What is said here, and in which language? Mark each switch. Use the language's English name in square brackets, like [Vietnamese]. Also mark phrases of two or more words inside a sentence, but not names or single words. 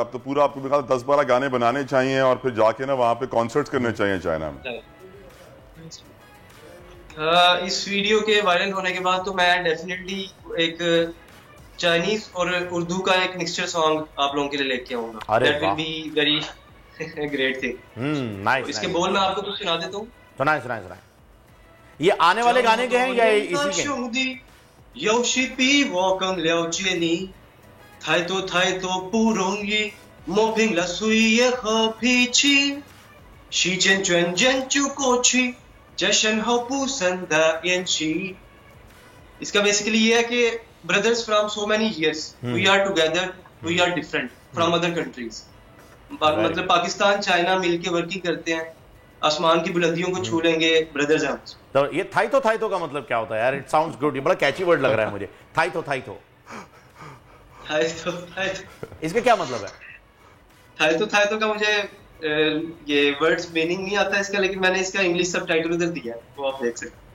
[Urdu] اب تو پورا آپ کو 10-12 گانے بنانے چاہئیں اور پھر جا کے نا وہاں پہ کانسرٹس کرنے چاہئیں چائنا میں. اس ویڈیو کے وائرل ہونے کے بعد تو میں ڈیفینیٹلی ایک چائنیز اور اردو کا ایک [English] mixture song [Urdu] آپ لوگوں کے لیے لے کے آؤں گا. [English] That will be very great thing. [Urdu] नाइस। اس کے بول میں آپ کو کچھ سنا دیتا ہوں. سنائیے سنائیے سنائیے. یہ آنے والے گانے کے ہیں یا اسی کے? [Chinese] 有时比我更了解你，太多太多不容易，磨平了岁月和脾气，时间转眼就过去，在身后不散的演戏。 [Urdu] اس کا بیسکلی یہ ہے کہ [English] brothers from so many years we are together, we are different from other countries। [Urdu] مطلب پاکستان چائنا مل کے ورکنگ کرتے ہیں، آسمان کی بلندیوں کو چھو لیں گے، برادرز ہیں. تو یہ [Chinese] 太多太多 [Urdu] کا مطلب کیا ہوتا ہے یار? [English] it sounds good, [Urdu] یہ بڑا [English] catchy word [Urdu] لگ رہا ہے مجھے. [Chinese] 太多太多太多太多 [Urdu] اس کا کیا مطلب ہے? [Chinese] 太多太多 [Urdu] کا مجھے یہ [English] words meaning [Urdu] نہیں آتا اس کا، لیکن میں نے اس کا [English] English subtitle [Urdu] ادھر دیا ہے، وہ آپ دیکھ سکتے ہیں.